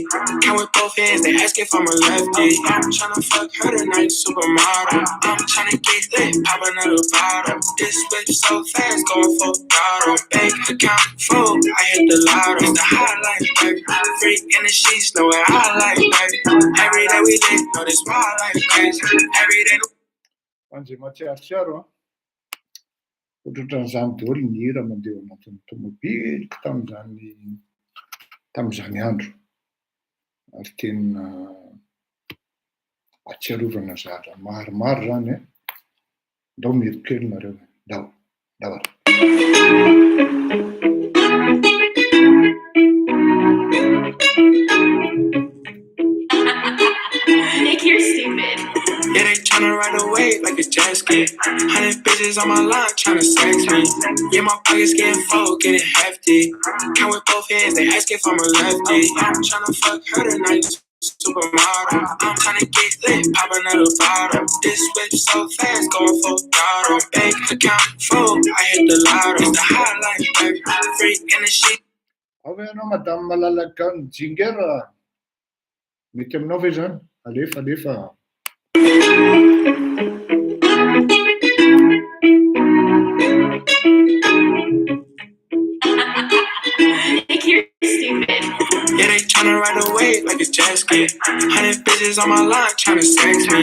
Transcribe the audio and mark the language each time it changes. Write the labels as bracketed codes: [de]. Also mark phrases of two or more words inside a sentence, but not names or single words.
[en] Count with both hands, they ask if I'm a lefty. I'm tryna fuck her tonight, supermodel. I'm tryna get lit, pop another bottle. This bitch so fast, going full throttle. Bank account full, I hit the lotto. It's the highlight, baby. Freak in the sheets, know what I like, baby. Every day we live, know this my life, baby. Every day. [mg] Anzay matsiarotsiaro ohatran'izany daholo ny hira mandeha anatin'ny tomobiliko tamin'izany andro ary tena atsiarovana zara maromaro zany ndao mirokely nareo ndao ara [en] Nick, you're stupid. Yeah, they tryna ride away like a jet ski. 100 bitches on my line tryna sex me. Yeah, my pockets getting full, getting hefty. Count with both hands, they ask if I'm a lefty. I'm tryna fuck her tonight, supermodel. I'm tryna get lit, pop another bottle. This bitch so fast, going full throttle. Bank account full, I hit the lotto. It's the highlight, baby. Freak in the sheet. [mg] Avy ianao madame malalaka ny jinger mety aminao ve zany alefa [en] Nick, you're stupid. Yeah, they tryna ride away like a jet ski. 100 bitches on my line tryna sex me.